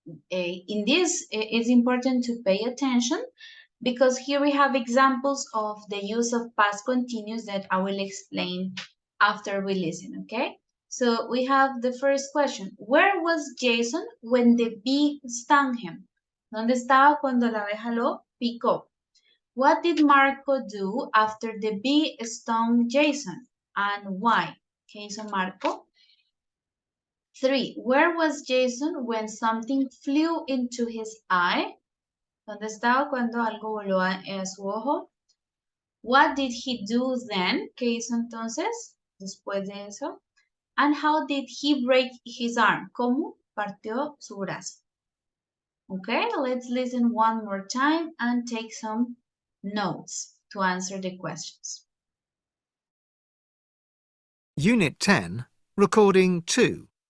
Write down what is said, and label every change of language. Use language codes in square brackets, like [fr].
[en] In this, it's important to pay attention because here we have examples of the use of past continuous that I will explain after we listen, okay? So we have the first question. Where was Jason when the bee stung him? [es] ¿Dónde estaba cuando la abeja lo picó? [en] What did Marco do after the bee stung Jason and why? Okay, so Marco. 3. Where was Jason when something flew into his eye? [es] ¿Dónde estaba cuando algo voló a su ojo? What did he do then? ¿Qué hizo entonces después de eso? [en] And how did he break his arm? ¿Cómo partió su brazo? Okay, let's listen one more time and take some notes to answer the questions. Unit 10, Recording 2.